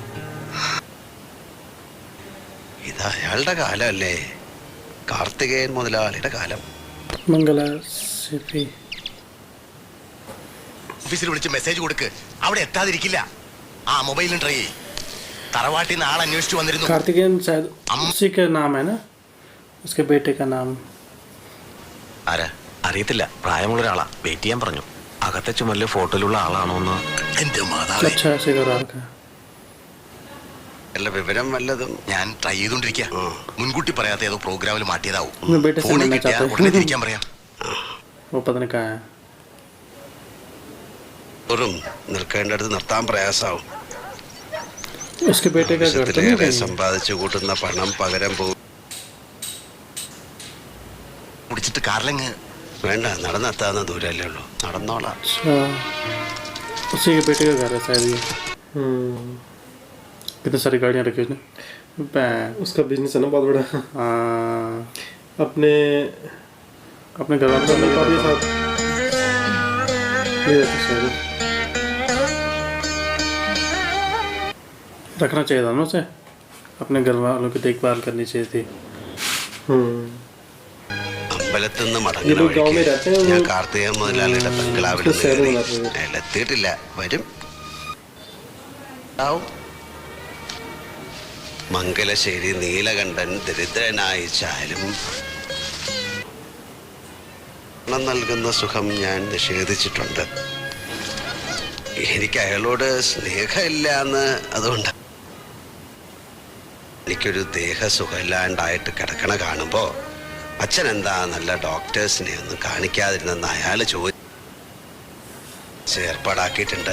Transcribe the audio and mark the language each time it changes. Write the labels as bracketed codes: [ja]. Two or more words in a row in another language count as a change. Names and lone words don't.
[ml] ഇത് അയാളുടെ കാലമല്ലേ, കാർത്തികേയൻ മുതലാളിയുടെ കാലം. मंगला सिपी ഓഫീസിൽ വിളിച്ച് മെസ്സേജ് കൊടുക്ക്. അവിടെ എത്താതിരിക്കില്ല. ആ മൊബൈലിൽ ട്രൈ ചെയ്യ്. തറവാട്ടിൽ നിന്ന് ആൾ അന്വേഷിച്ചു വന്നിരുന്നു. [hi] कार्तिकेयन शायद उसी का नाम है ना, उसके बेटे का नाम। [ml] ആരാ അറിയത്തില്ല. പ്രായമുള്ള ഒരാളാ. വെയിറ്റ് ചെയ്യാൻ പറഞ്ഞു. അകത്തെ ചുമലിലെ ഫോട്ടോയിലുള്ള ആളാണോ എന്ന്. എന്റെ മാതാവേ, [hi] अच्छा ऐसे करा रखा है। [ml] അല്ല വിവരം വല്ലതും. ഞാൻ ട്രൈ ചെയ്തോണ്ടിരിക്കുക. മുൻകൂട്ടി പറയാത്ത ഏതോ പ്രോഗ്രാമിൽ മാറ്റിയതാവും. [hi] मैं बेटे से [ml] ഫോണിൽ [hi] मिलना [ml] കിട്ടിയാ [hi] चाहता [ml] ഉടനെ [hi] हूँ। [ml] തിരിക്കാൻ പറയാം. [hi] वो पता नहीं कहाँ है। [ml] വെറും നിൽക്കേണ്ടടുത്ത് നിർത്താൻ പ്രയാസാവും. [hi] उसके बेटे का घर तो नहीं [ml] ആവശ്യത്തിലേറെ [hi] कहीं? [ml] സമ്പാദിച്ചു കൂട്ടുന്ന പണം പകരം പോകും. കുടിച്ചിട്ട് കാറിലങ്ങ് വേണ്ട, നടന്നെത്താവുന്ന ദൂരല്ലേ ഉള്ളൂ. നടന്നോളാം. [hi] अच्छा उसी के बेटे का घर है शायद ये। कितनी सारी गाड़ियाँ रखी उसने। उसका बिजनेस है ना बहुत बड़ा। हाँ अपने घर वालों को मिल पाती है साथ ले जाते शायद। रखना चाहिए था ना उसे, अपने घर वालों की देखभाल करनी चाहिए थी। [ml] അമ്മ അമ്പലത്തിൽ നിന്ന് [hi] ये लोग गांव में [ml] മടങ്ങുന്ന [hi] रहते हैं, [ml] ഞാൻ [hi] वो [ml] കാർത്തിക മുതലാളിയുടെ ബംഗ്ലാവിൽ [hi] उसको शहर में रहते हैं। [ml] എത്തിയിട്ടില്ല, വരും. ആവും. മംഗലശ്ശേരി നീലകണ്ഠൻ ദരിദ്രനായിച്ചാലും പണം നൽകുന്ന സുഖം ഞാൻ നിഷേധിച്ചിട്ടുണ്ട്. എനിക്ക് അയാളോട് സ്നേഹമില്ല എന്ന് അതുകൊണ്ട് എനിക്കൊരു ദേഹസുഖമില്ലാണ്ടായിട്ട് കിടക്കണ കാണുമ്പോൾ അച്ഛൻ എന്താ നല്ല ഡോക്ടേഴ്സിനെ ഒന്നും കാണിക്കാതിരുന്നെന്ന് അയാൾ ഏർപ്പാടാക്കിയിട്ടുണ്ട്.